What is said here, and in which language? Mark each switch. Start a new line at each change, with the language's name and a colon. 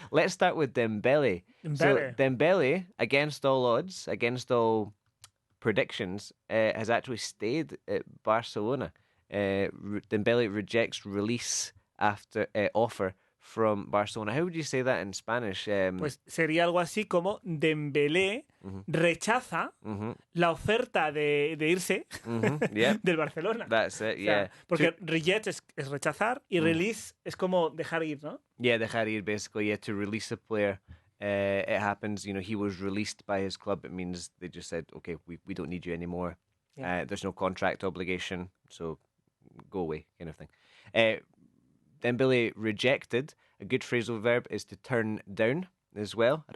English: Let's start with Dembele. So Dembele, against all odds, against all predictions, has actually stayed at Barcelona. Dembele rejects release after offer from Barcelona. How would you say that in Spanish?
Spanish: Pues sería algo así como Dembélé rechaza la oferta de irse del Barcelona.
English: That's it,
Spanish: o sea, porque reject es rechazar y release es como dejar ir, ¿no?
English: Yeah,
Spanish: dejar ir,
English: basically. Yeah, to release a player. It happens, you know, he was released by his club. It means they just said, okay, we don't need you anymore. Yeah. There's no contract obligation, so go away, kind of thing. Dembele rejected. A good phrasal verb is to turn down as well.